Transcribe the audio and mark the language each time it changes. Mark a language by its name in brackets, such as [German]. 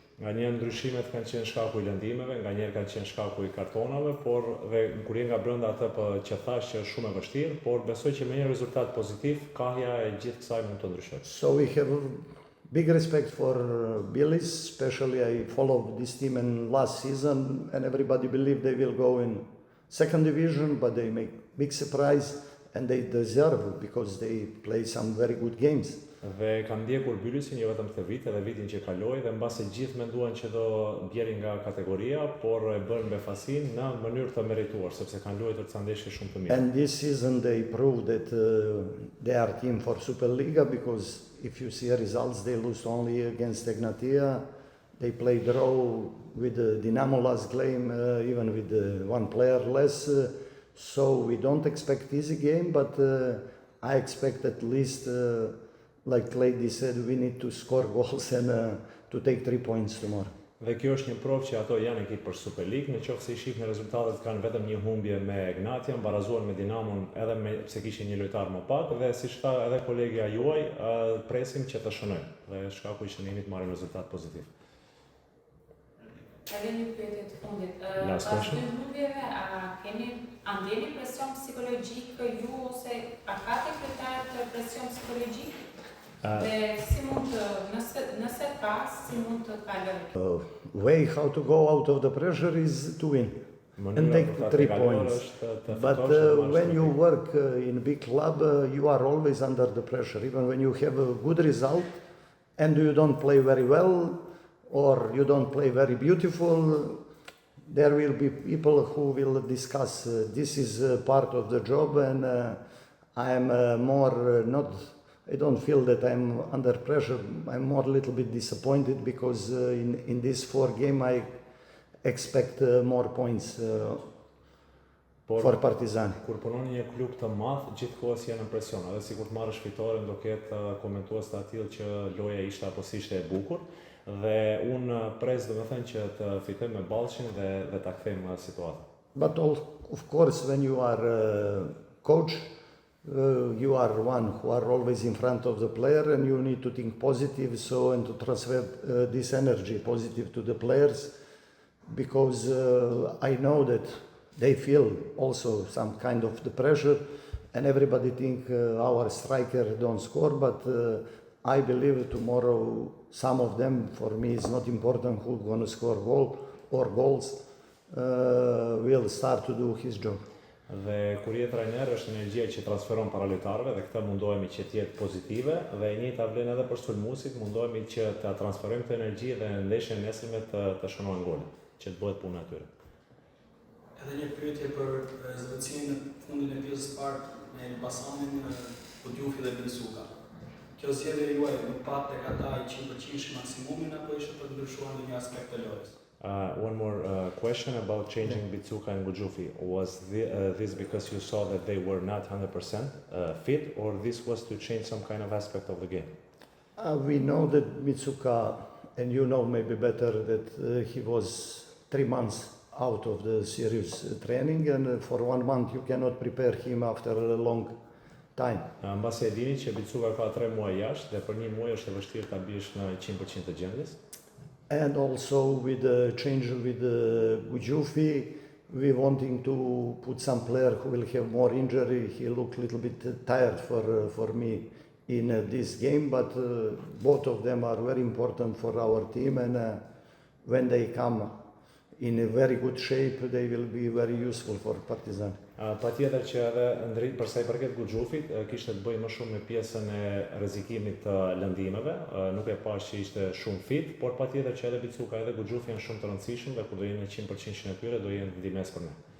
[Albanian] Nga njerë ndryshimet kanë qenë shkaku i lëndimeve, nga njerë kanë qenë shkaku i kartonave, por dhe kur je nga brenda atë që thash që është shumë e vështirë, por besoj që me një rezultat pozitiv, kahja e gjithë kësaj mund të ndryshojë. [English] So we have big respect for Bylis, especially I followed this team in last season and everybody believed they will go in second division, but they make big surprise and they deserve because they play some very good games. [Albanian] Dhe kam ndjekur Bylisin jo vetëm këtë vit, edhe vitin që kaloi dhe mbase gjithë menduan që do bjerin nga kategoria, por e bën befasin në mënyrë të merituar, sepse kanë luajtur ca ndeshje shumë të mira. [English] And this season they proved that they are team for Superliga because if you see results, they lose only against Egnatia. They play draw with Dinamo last game, even with one player less. So we don't expect easy game, but I expect at least. Like Lady said, we need to score goals and to take 3 points tomorrow. [Albanian] Dhe kjo është një provë që ato janë ekip për Super League, nëse i shih në rezultatet kanë vetëm një humbje me Egnatia, barazuar me Dinamon edhe pse kishin një lojtar më pak dhe siç tha edhe kolegja juaj, presim që të shënojnë dhe shkaku i shënimit marrim rezultat pozitiv. Edhe një pyetje të fundit. Pas dy humbjeve, a ndjeni presion psikologjik ju ose a ka të presion psikologjik? Dhe si mund të, nëse ka, si mund të kaloj? [English] Way how to go out of the pressure is to win and take 3 points. But when you work in a big club, you are always under the pressure. Even when you have a good result and you don't play very well or you don't play very beautiful, there will be people who will discuss. This is part of the job and I am more not... I don't feel that I'm under pressure. I'm more a little bit disappointed because in this 4 games I expect more points for Partizan. [Albanian] Kur punon një klub të madh, gjithkohës janë në presion. Edhe sikur të marrësh fitoren, do ketë komentues të tillë që loja ishte apo si ishte e bukur. Dhe unë pres domethënë që të fitoj me Ballshin dhe ta kthejmë situatën. [English] But of course when you are coach, you are one who are always in front of the player and you need to think positive and to transfer this energy positive to the players because I know that they feel also some kind of the pressure and everybody think our striker don't score, but I believe tomorrow some of them, for me it's not important who's going to score goal or goals, will start to do his job. [Albanian] Dhe kur je trajner është energjia që transferon para lojtarëve dhe këtë mundohemi që të jetë pozitive dhe e njëjta vlen edhe për sulmuesit, mundohemi që ta transferojmë këtë energji dhe në ndeshjen e nesërme të shënojmë gole, që të bëhet puna e tyre. Edhe një pyetje për zëvendësimin në fundin e pjesës së parë me Elbasanin, Budjufi dhe Bilsuka. Kjo zgjedhje juaj nuk pat tek ata i 100% maksimumin apo ishte për të ndryshuar ndonjë aspekt të lojës? [English] One more question about changing Bitsuka and Gujufi. Was this because you saw that they were not 100% fit, or this was to change some kind of aspect of the game? We know that Mitsuka, and you know maybe better, that he was 3 months out of the serious training, and for 1 month you cannot prepare him after a long time. [Albanian] Mbasi e dini që Bitsuka ka 3 muaj jashtë dhe për 1 muaj është e vështirë ta bish në 100% të gjendjes. [English] And also with the change with Gujufi, we wanting to put some player who will have more injury. He looked a little bit tired for me in this game, but both of them are very important for our team, and when they come in a very good shape, they will be very useful for Partizan. [Albanian] Patjetër që edhe për sa i përket Guxhufit, kishte të bëjë më shumë me pjesën e rrezikimit të lëndimeve, nuk e pash që ishte shumë fit, por patjetër që edhe Bitsuka edhe Guxhufi janë shumë të rëndësishëm dhe kur do jenë 100% në tyre do jenë ndihmës për ne.